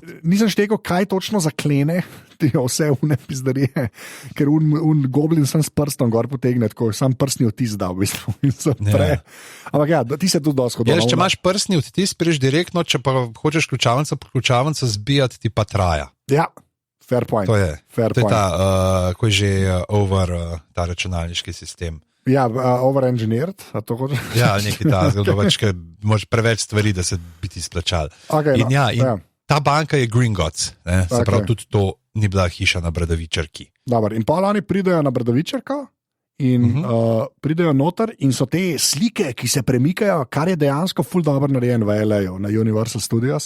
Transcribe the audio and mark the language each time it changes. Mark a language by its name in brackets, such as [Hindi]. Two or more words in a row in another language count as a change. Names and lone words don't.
[Slovenian] Nisem štekel, kaj točno zaklene vse une pizdarije, ker un goblin sam s prstom gor potegne, tako sam prstni odtis da v bistvu. Ampak ja, ti se tudi dosti hodil. Če imaš prstni odtis, priješ direktno, če pa hočeš ključavnico zbijati, ti pa traja. [English] Ja, fair point. [Slovenian] To je ta, ko je že over ta računalniški sistem. Ja, over-engineered, a to hočeš? Ja, nekaj ta, ker moraš preveč stvari, da se bi ti splačali. Ta banka je Gringotts, se pravi, tudi to ni bila hiša na Bradavičarki. Dobar, in pa oni pridejo na Bradavičarko in pridejo noter in so te slike, ki se premikajo, kar je dejansko ful dobro narejen v LA-ju, na Universal Studios.